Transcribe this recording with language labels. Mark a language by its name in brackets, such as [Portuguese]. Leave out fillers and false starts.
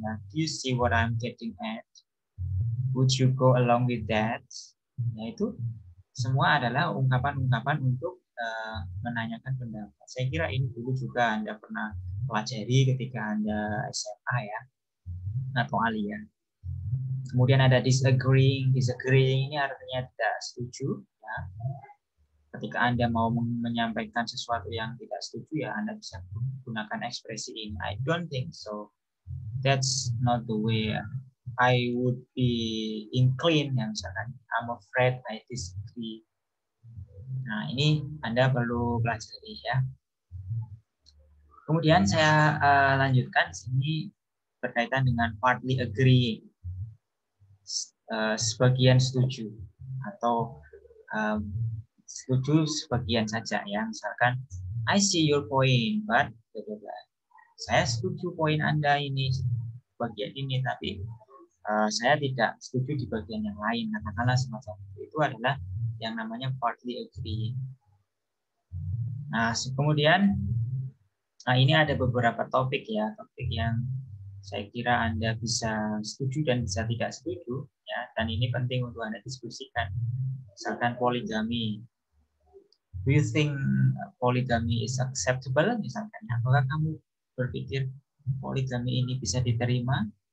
[English] Do you see what I'm getting at? Would you go along with that? [Indonesian] Itu semua adalah ungkapan-ungkapan untuk menanyakan pendapat. Saya kira ini dulu juga Anda pernah pelajari ketika Anda SMA atau alia. Kemudian ada disagreeing. Disagreeing ini artinya tidak setuju. Ketika Anda mau menyampaikan sesuatu yang tidak setuju, Anda bisa gunakan ekspresi ini. [English] I don't think so. That's not the way I would be inclined. [Indonesian] Misalkan, [English] I'm afraid I disagree. [Indonesian] Nah, ini Anda perlu pelajari Kemudian saya lanjutkan di sini berkaitan dengan partly agreeing. Sebagian setuju atau setuju sebagian saja misalkan [English] I see your point but [Indonesian] saya setuju poin Anda ini bagian ini, tapi saya tidak setuju di bagian yang lain, katakanlah semacam itu adalah yang namanya partly agreeing. Nah, kemudian ini ada beberapa topik ya, topik yang saya kira Anda bisa setuju dan bisa tidak setuju ya, dan ini penting untuk Anda diskusikan. Misalkan poligami. [English] Do you think polygamy is acceptable? [Indonesian] Misalkan, apakah kamu berpikir poligami ini bisa diterima?